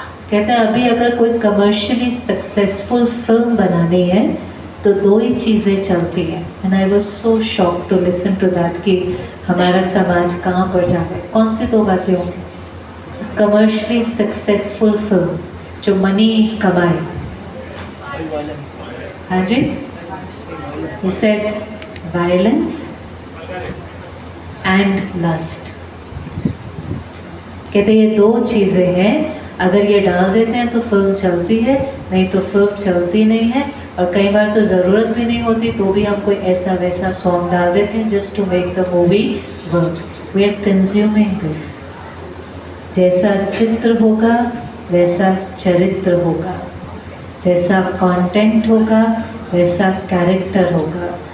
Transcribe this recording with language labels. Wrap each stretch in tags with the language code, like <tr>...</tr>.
<hi>कहते हैं अभी अगर कोई कमर्शियली सक्सेसफुल फिल्म बनानी है तो 2 ही चीज़ें चलती हैं।</hi> <en>and I was so shocked to listen to that</en> <hi>कि हमारा समाज कहाँ पर जा रहा है। कौन सी 2 बातें होंगी? कमर्शियली सक्सेसफुल फिल्म जो मनी कमाए?</hi> <en>हाँ जी, he said violence and lust.</en> <hi>कहते ये दो चीज़ें हैं, अगर ये डाल देते हैं तो फिल्म चलती है, नहीं तो फिल्म चलती नहीं है। और कई बार तो ज़रूरत भी नहीं होती तो भी हम कोई ऐसा वैसा सॉन्ग डाल देते हैं</hi> <en>Just to make the movie work. We are consuming this.</en> <hi>जैसा चित्र होगा वैसा चरित्र होगा, जैसा कंटेंट होगा वैसा कैरेक्टर होगा।</hi>